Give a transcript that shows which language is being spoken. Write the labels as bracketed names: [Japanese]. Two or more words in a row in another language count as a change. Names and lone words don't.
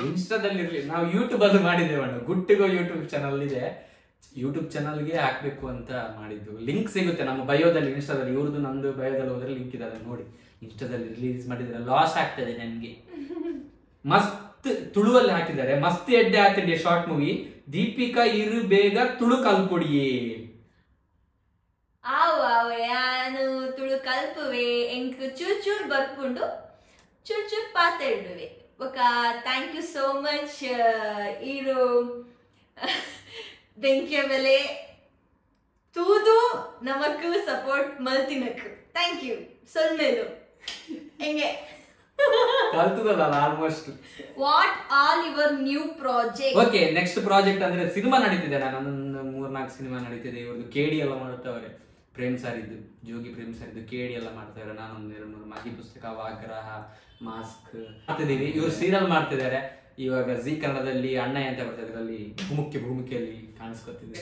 [Kannada] ಇನ್ಸ್ಟಾದಲ್ಲಿ ಇರ್ಲಿ, ನಾವು ಯೂಟ್ಯೂಬ್ ಅದು ಮಾಡಿದ್ದೇವಣ್ಣ. ಗುಟ್ಟಿಗೋ ಯೂಟ್ಯೂಬ್ ಚಾನಲ್ ಇದೆ, ಯೂಟ್ಯೂಬ್ ಚಾನಲ್ಗೆ ಹಾಕ್ಬೇಕು ಅಂತ ಮಾಡಿದ್ದು. ಲಿಂಕ್ ಸಿಗುತ್ತೆ ನಮ್ಮ ಬಯೋದಲ್ಲಿ, ಇನ್ಸ್ಟಾದಲ್ಲಿ. ಇವ್ರದ್ದು ನಂದು ಬಯೋದಲ್ಲಿ ಹೋದ್ರೆ ಲಿಂಕ್ ಇದೆ, ಅದನ್ನ ನೋಡಿ. ಇನ್ಸ್ಟಾದಲ್ಲಿ ರಿಲೀಸ್ ಮಾಡಿದ್ರೆ ಲಾಸ್ ಆಗ್ತದೆ ನನಗೆ. ಮಸ್ತ್ ತುಳುವಲ್ಲಿ ಹಾಕಿದ್ದಾರೆ, ಮಸ್ತ್ ಎಡ್ಡೆ ಆಗ್ತಿದೆ [English] short movie. [Tulu] ದೀಪಿಕಾ ಇರು ಬೇಗ ತುಳು ಕಲ್ಪೊಡಿಯೇ. ಯಾನು ತುಳು ಕಲ್ಪುವೆ ಎಂಕ್ ಚೂರ್ ಬರ್ಪುಂಡು ಚೂರ್ ಪಾತಾಡುವೆ. ఒక [English] thank you so much [Tulu] ಇರು ಬೆಂಕಿಯ ಬೆಲೆ ತೂದು ನಮಕ್ ಸಪೋರ್ಟ್ ಮಲ್ತಿನಕ್ [English] thank you. [Tulu] ಸೊಲ್ಮೇಲು ಹೆಂಗೆ ಕಲ್ತದಲ್ಲ ಆಲ್ಮೋಸ್ಟ್. [English] what all your new project? [Kannada] ಓಕೆ, ನೆಕ್ಸ್ಟ್ ಪ್ರಾಜೆಕ್ಟ್ ಅಂದ್ರೆ ಸಿನಿಮಾ ನಡೀತಿದೆ. ನನ್ನೊಂದು 3-4 ಸಿನಿಮಾ ನಡೀತಿದೆ. ಇವ್ರದ್ದು KD ಎಲ್ಲ ಮಾಡ್ತಾವ್ರೆ, ಪ್ರೇಮ್ ಸಾರಿದ್ದು, ಜೋಗಿ ಪ್ರೇಮ್ ಸಾರಿದ್ದು KD ಎಲ್ಲ ಮಾಡ್ತಾವ್ರೆ. ನಾನೊಂದು 2-3 ಮಾಗಿ ಪುಸ್ತಕ, ವಾಗ್ರಹ, ಮಾಸ್ಕ್ ಮಾಡ್ತಿದ್ದೀವಿ. ಇವ್ರು ಸೀರಿಯಲ್ ಮಾಡ್ತಿದ್ದಾರೆ. ಇವಾಗ ಜಿ ಕನ್ನಡದಲ್ಲಿ ಅಣ್ಣಯ್ಯ ಅಂತ ಬರ್ತದೆ, ಅದರಲ್ಲಿ ಭೂಮಿಕೆಯಲ್ಲಿ ಕಾಣಿಸ್ಕೊತಿದೆ.